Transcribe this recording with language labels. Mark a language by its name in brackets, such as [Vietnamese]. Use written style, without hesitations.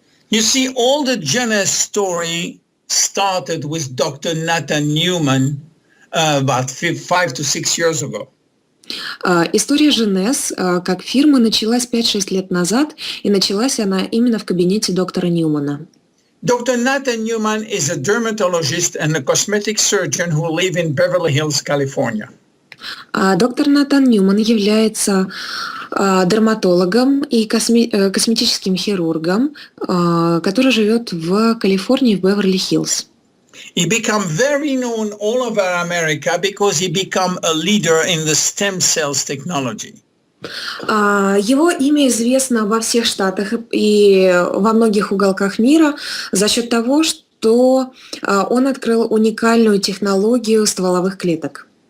[English] You see, all the J.C.S story started with Dr. Nathan Newman about 5 to 6 years ago. [Russian] История J.C.S как фирмы началась 5-6 лет назад, и началась она именно в кабинете доктора Ньюмана. [English] Dr. Nathan Newman is a dermatologist and a cosmetic surgeon who live in Beverly Hills, California. [Russian] Доктор Натан Ньюман является дерматологом и косметическим хирургом, который живет в Калифорнии, в Беверли-Хиллз. [English] He became very known all over America because he became a leader in the stem cells technology. [Russian] Его имя известно во всех штатах и во многих уголках мира за счет того, что он открыл уникальную технологию стволовых клеток.